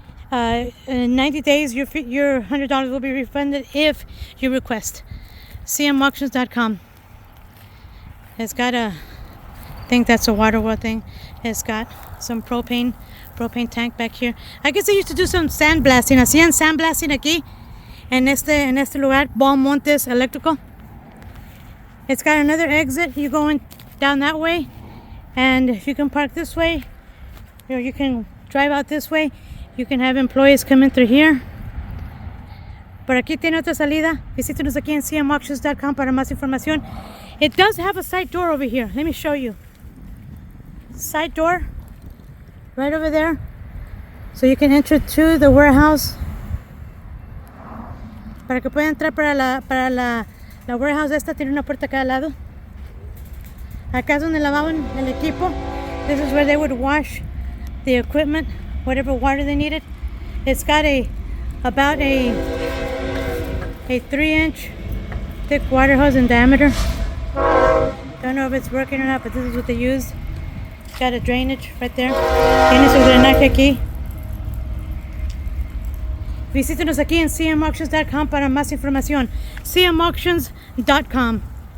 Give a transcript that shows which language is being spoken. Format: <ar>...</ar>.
<en>In 90 days, your $100 will be refunded if you request. cmauctions.com. It's got I think that's a water well thing. It's got some propane tank back here. I guess they used to do some sandblasting.</en> <es>Hacían sandblasting aquí en este lugar, Montez Electrical.</es> <en>It's got another exit. You going down that way, and if you can park this way, or you can drive out this way. You can have employees come in through here.</en> <es>Por aquí tiene otra salida. Visítenos aquí en cmauctions.com para más información.</es> <en>It does have a side door over here. Let me show you. Side door right over there. So you can enter to the warehouse.</en> <es>Para que pueda entrar para la warehouse esta, tiene una puerta a cada lado. Acá es donde lavaban el equipo.</es> <en>This is where they would wash the equipment, whatever water they needed. It's got about a 3-inch thick water hose in diameter. Don't know if it's working or not, but this is what they used. It's got a drainage right there.</en> <es>Tiene su drenaje aquí. Visítenos aquí en cmauctions.com para más información. cmauctions.com.</es>